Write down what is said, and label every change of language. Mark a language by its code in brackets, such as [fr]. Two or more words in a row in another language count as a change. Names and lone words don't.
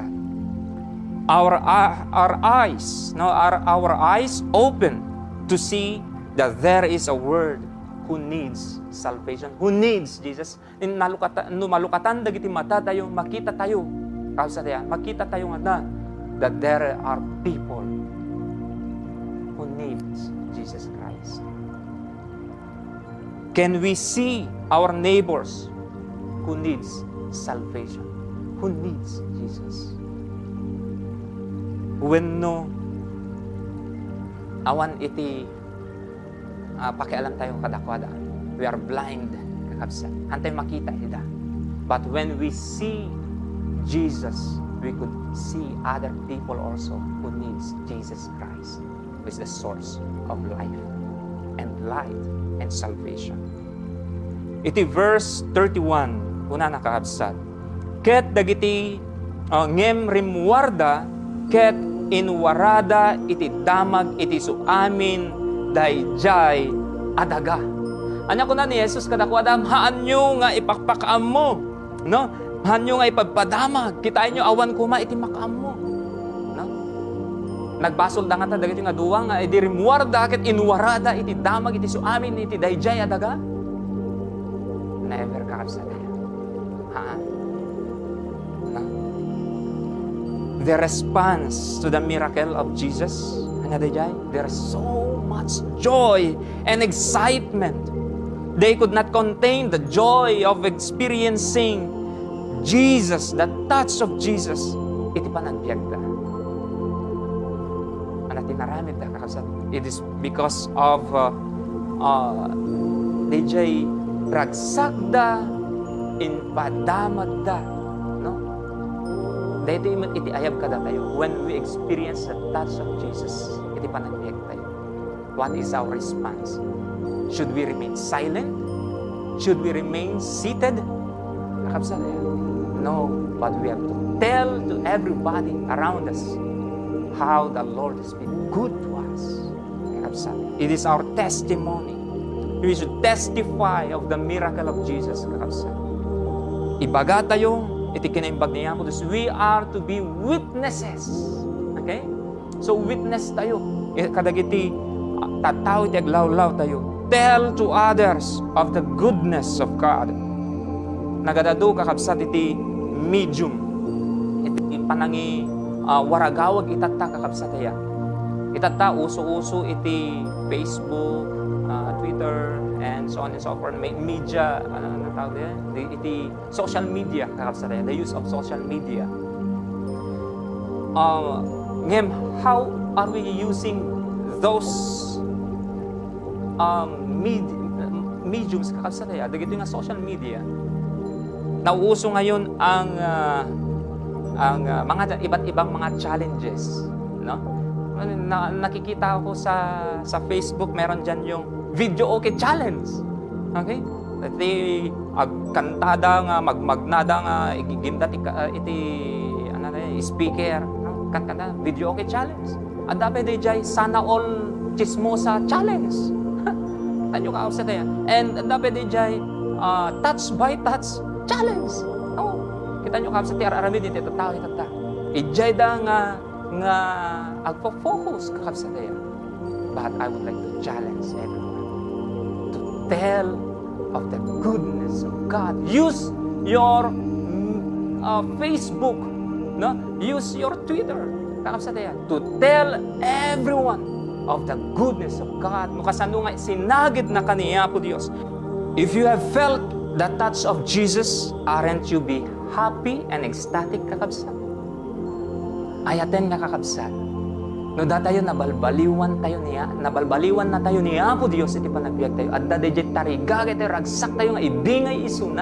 [en] Our eyes open to see that there is a world who needs salvation, who needs Jesus. [ilo] Malukatan dagiti mata tayo, makita tayo, kakabsat tayo, makita tayo nga [en] that there are people who needs Jesus Christ. Can we see our neighbors who needs salvation, who needs Jesus? [ilo] When no, awan iti pakialam tayo kadakwada. [en] We are blind, [ilo] kakabsat. Antay makita ida. [en] But when we see Jesus, we could see other people also who needs Jesus Christ, who is the source of life and light and salvation. [ilo] Iti verse 31, una nakakabsat. Ket dagiti ngem rimwarda, ket inwarada iti damag iti suamin dayjay adaga. Anya ko na ni Jesus kadakwada, haan nyo nga ipakpakaam mo, no? Haan nyo nga ipagpadamag, kitain nyo awan kuma iti makaam mo, no? Nagbasol da nga ta dagiti nga duwa nga iti rimwarda ket inwarada iti damag iti suamin iti dayjay adaga. Never kakabsat tayo. Haan? No? [en] The response to the miracle of Jesus, there's so much joy and excitement. They could not contain the joy of experiencing Jesus, the touch of Jesus. [ilo] Iti panagbiag da. Ano tinaramid da kakabsat? [en] It is because of DJ ragsakda in padamad da. [ilo] Dahil iti ayab kada tayo. [en] When we experience the touch of Jesus, [ilo] iti panagbiag tayo. [en] What is our response? Should we remain silent? Should we remain seated? [ilo] Kakabsat tayo. [en] No, but we have to tell to everybody around us how the Lord has been good to us. Kakabsat. It is our testimony. We should testify of the miracle of Jesus. [ilo] Kakabsat. Ibaga tayo, iti kinaimbag niya po. [en] We are to be witnesses. Okay? [ilo] So, witness tayo. Kadagiti, tataw iti aglaw-law tayo. [en] Tell to others of the goodness of God. [ilo] Nagadado kakabsat iti medium. Iti panangi waragawag itata kakabsat tayo. Itata uso-uso iti Facebook, [en] Twitter, and so on and so forth. Media, [ilo] ano tawag din? Iti [en] social media, [ilo] kakabsat tayo. [en] The use of social media. Ngem, how are we using those mediums, [ilo] kakabsat tayo? Dagito nga [en] social media. [tl] Nauuso ngayon ang mga iba't ibang mga challenges, no? Nakikita ko sa Facebook, meron diyan yung [en] video okay challenge. [ilo] Okay? Iti kantada nga magmagnada nga igimdat iti speaker, no? [tl] Kanta [en] video okay challenge. [tl] At dapat DJ sana all chismosa challenge. Tanyo ka sa tayo. And dapat DJ [en] touch by touch challenge. [ilo] Oh, kita nyo ka sa tiar aramid iti tao itata. Ijay da nga agpo-focus ka sa tayo. [en] But I would like to challenge everyone to tell of the goodness of God. Use your Facebook, no? Use your Twitter, [ilo] kakabsa tayo, [en] to tell everyone of the goodness of God. [ilo] Mukasano nga sinagid na kaniya po Diyos. [en] If you have felt the touch of Jesus, aren't you be happy and ecstatic kakabsa? [ilo] Ayaten nga kakabsa. No datayo nabalbaliwan na tayo ni Apo Dios iti panagbiag tayo. At dadayjay tarigagay tayo, ragsak tayo nga ibingay isuna.